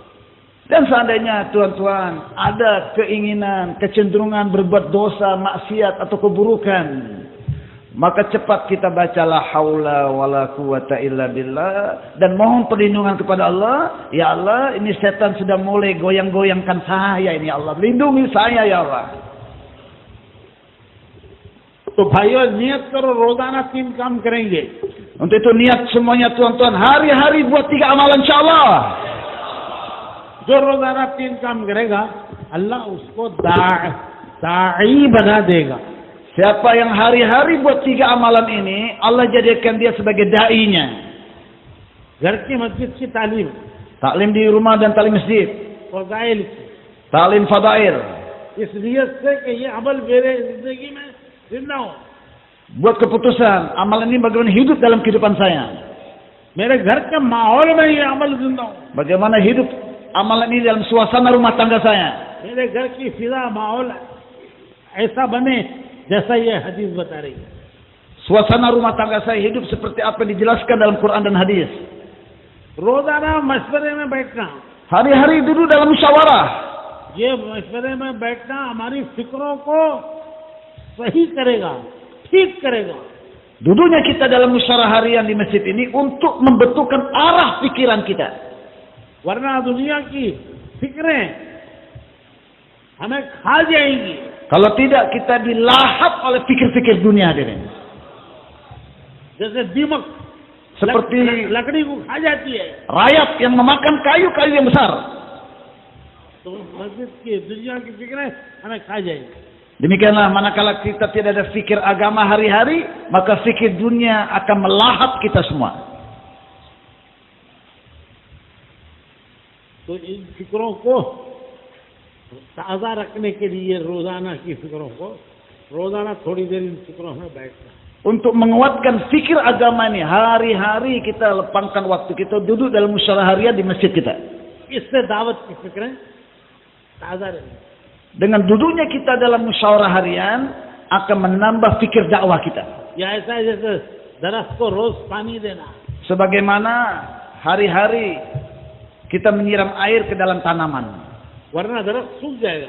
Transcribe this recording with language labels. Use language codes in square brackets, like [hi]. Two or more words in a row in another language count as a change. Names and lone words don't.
[id] Dan seandainya tuan-tuan ada keinginan, kecenderungan berbuat dosa, maksiat atau keburukan, maka cepat kita baca [ar] لا حول ولا قوة إلا بالله [id] dan mohon perlindungan kepada Allah. [ar] يا الله, [id] ini setan sudah mulai goyang-goyangkan saya ini, [ar] يا الله. [id] Lindungi saya [ar] يا الله. [hi] तो भाइयों नियत करो रोजाना 3 काम करेंगे। [id] Untuk itu niat semuanya tuan-tuan hari-hari buat 3 amalan insyaallah. [hi] जो रोजाना 3 काम करेगा अल्लाह उसको दाई बना देगा। [id] Siapa yang hari-hari buat 3 amalan ini, Allah jadikan dia sebagai dai-nya. [hi] घर की मस्जिद की तालीम, [id] Taklim di rumah dan taklim masjid, [hi] फजाइल, [id] taklim fadail. [hi] इस नियत से कि ये अमल मेरे जिंदगी में जिंदा हो। [id] Buat keputusan, amalan ini bagaimana hidup dalam kehidupan saya. [hi] मेरे घर के माहौल में ये अमल जिंदा हो। [id] Bagaimana hidup amalan ini dalam suasana rumah tangga saya. [hi] मेरे घर की फिजा माहौल ऐसा बने जैसा ये हदीस बता रही है। [id] Suasana rumah tangga saya hidup seperti apa yang dijelaskan dalam Quran dan hadis. [hi] रोजाना मशवरे में बैठना, [id] Hari-hari duduk dalam musyawarah. [hi] ये मशवरे में बैठना हमारी फिक्रों को सही करेगा, ठीक करेगा। [id] Duduknya kita dalam musyawarah harian di masjid ini untuk membetulkan arah pikiran kita. [hi] वरना दुनिया की फिक्रें हमें खा जाएंगी। [id] Kalau tidak kita dilahap oleh pikir-pikir dunia ini. [hi] जैसे दीमक [id] Seperti [hi] लकड़ी को खा जाती है, [id] rayap yang memakan kayu-kayu yang besar. [hi] तो तो मस्जिद की दुनिया की फिक्रें हमें खा जाएगी. [id] Demikianlah manakala kita tidak ada fikir agama hari-hari, maka fikir dunia akan melahap kita semua. [hi] तो इन फिक्रों को ताज़ा रखने के लिए रोजाना की फिक्रों को रोजाना थोड़ी देर इन फिक्रों में बैठना. [id] Untuk menguatkan fikir agama ini, hari-hari kita lapangkan waktu kita duduk dalam musyawarah harian di masjid kita. [hi] इससे दावत की फिक्रें ताज़ा रहेंगी. [id] Dengan duduknya kita dalam musyawarah harian akan menambah fikir dakwah kita. [hi] या ऐसा है जैसे दरख्त को रोज पानी देना. [id] Sebagaimana hari-hari kita menyiram air ke dalam tanaman. [hi] वरना दरख्त सूख जाएगा.